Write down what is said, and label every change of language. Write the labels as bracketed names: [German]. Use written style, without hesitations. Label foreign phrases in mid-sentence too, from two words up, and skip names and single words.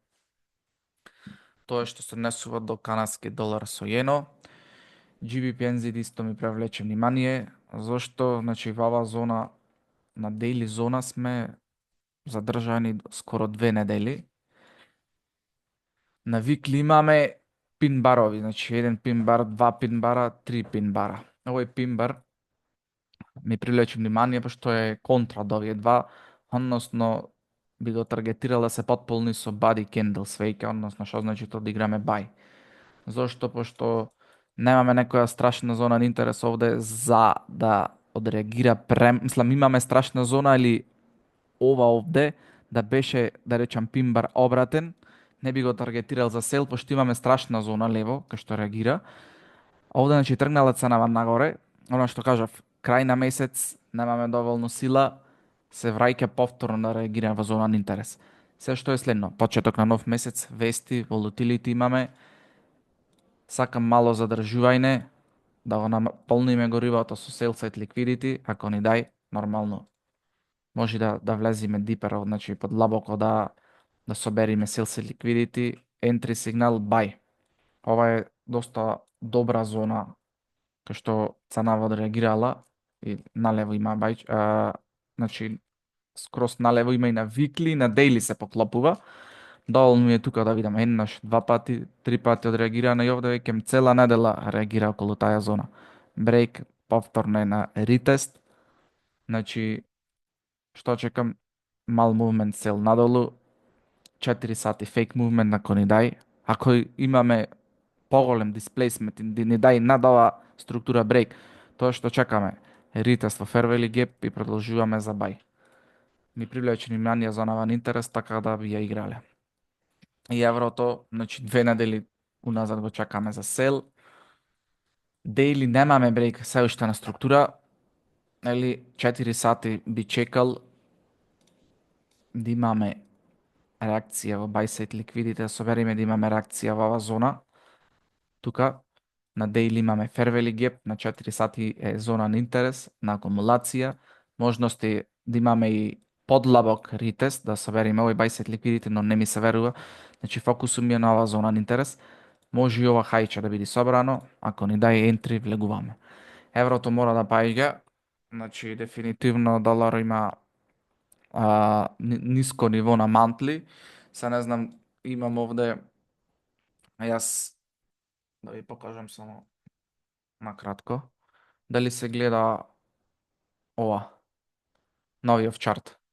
[Macedonian] Тоа што се однесува до канадски долар со јено. GBP NZD исто ми привлече внимание, зашто, значи, во оваа зона, на daily зона сме задржани скоро 2 недели. На weekly имаме пин барови, значи 1 пин бар, 2 пин бара, 3 пин бара. Овој пин бар ми привлече внимание, пошто е контра од овие два, односно би го таргетирал да се потполни со [English] body candle [Macedonian] свеќа, односно што значи тоа да играме buy. Зошто? Пошто немаме некоја страшна зона на интерес овде за да одреагира мислам имаме страшна зона или ова овде да беше, да речам, пимбар обратен, не би го таргетирал за сел, пошто имаме страшна зона лево, кај што реагира. Овде, значи, тргнала ценава нагоре, она што кажав, крај на месец, немаме доволно сила, се враќа повторно да реагира во зона на интерес. Се што е следно, почеток на нов месец, вести, волатилити имаме, сакам мало задржување, да го наполниме горивото со [English] sell side liquidity, [Macedonian] ако ни дај, нормално. Може да влезиме дипер, значи подлабоко да собериме [English] sell side liquidity, [Macedonian] entry сигнал buy. Ова е доста добра зона кај што ценава одреагирала и налево има buy, значи скрос налево има и на weekly, на daily се поклопува. Доволно ми е тука да видам еднаш, 2 пати, 3 пати одреагира на и овде веќе цела недела реагира околу таа зона. Брейк, повторно е на ретест. Значи, што чекам? Мал [English] movement sell [Macedonian] надолу, 4 сати [English] fake movement [Macedonian] ако ни дај. Ако имаме поголем displacement и ни дај над ова структура брейк, тоа што чекаме, ретест во [English] fair value gap [Macedonian] и продолжуваме за buy. Ми привлече внимание за на интерес, така да би ја играле. И еврото, значи 2 недели уназад го чекаме за сел. Daily немаме брейк, се уште на структура, или 4 сати би чекал да имаме реакција во [English] buy side liquidity, [Macedonian] да собериме да имаме реакција во оваа зона. Тука на daily имаме [English] fair value gap, [Macedonian] на 4 сати е зона на интерес, на акумулација, можности да имаме и подлабок ретест, да собериме овој [English] buy side liquidity, [Macedonian] но не ми се верува. Значи фокусум ми е на оваа зона на интерес. Може и ова хајче да биде собрано, ако ни дај entry, влегуваме. Еврото мора да паѓа, значи дефинитивно долар има ниско ниво на мантли. Се не знам, имам овде, јас да ви покажам само накратко, дали се гледа ова, новиот чарт.